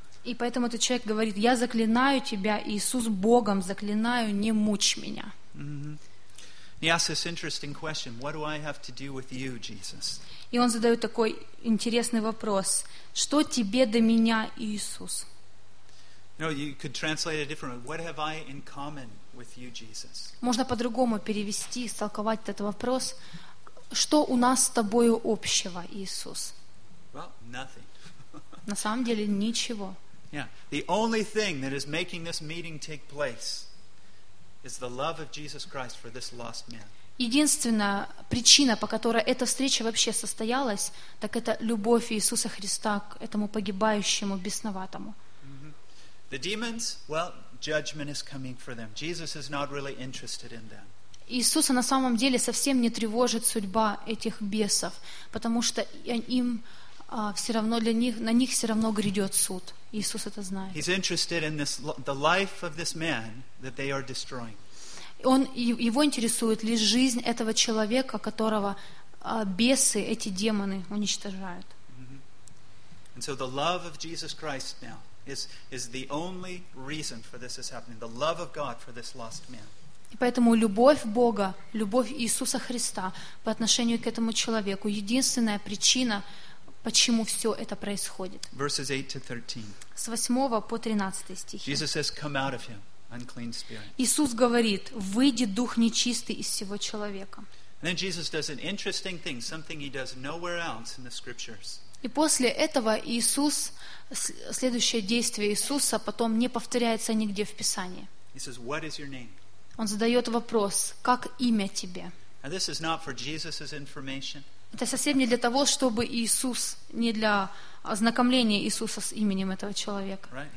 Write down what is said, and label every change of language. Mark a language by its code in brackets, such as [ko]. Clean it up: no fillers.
[ru] И поэтому этот человек говорит, я заклинаю тебя, Иисус, Богом, заклинаю, не мучь меня. Mm-hmm. [en] He asks this interesting question, what do I have to do with you, Jesus? [ru] И он задает такой интересный вопрос, что тебе до меня, Иисус? [en] No, you could translate it differently. What have I in common with you, Jesus? [ru] Можно по-другому перевести, истолковать этот вопрос, что у нас с тобою общего, Иисус? [en] Well, nothing. [ru] На самом деле ничего. [en] Yeah, the only thing that is making this meeting take place is the love of Jesus Christ for this lost man. [ru] Единственная причина, по которой эта встреча вообще состоялась, так это любовь Иисуса Христа к этому погибающему бесноватому. [en] The demons, well, judgment is coming for them. Jesus is not really interested in them. [ru] Иисуса на самом деле совсем не тревожит судьба этих бесов, потому что им все равно для них, на них все равно грядет суд. Иисус это знает. [en] He's interested in this, the life of this man that they are destroying. [ru] Он, его интересует лишь жизнь этого человека, которого бесы, эти демоны уничтожают. Mm-hmm. [en] And so the love of Jesus Christ now is the only reason for this is happening. The love of God for this lost man. [ru] И поэтому любовь Бога, любовь Иисуса Христа по отношению к этому человеку — единственная причина, почему все это происходит. [en] Verses 8 to 13. [ru] С 8 по 13 стихи. [en] Jesus says, "Come out of him, unclean spirit." [ru] Иисус говорит: «Выйди, дух нечистый, из всего человека». [en] And then Jesus does an interesting thing, something he does nowhere else in the scriptures. [ru] И после этого Иисус, следующее действие Иисуса потом не повторяется нигде в Писании. [en] He says, "What is your name?" [ru] Он задает вопрос: «Как имя тебе?» Это совсем не для того, чтобы Иисус, не для ознакомления Иисуса с именем этого человека.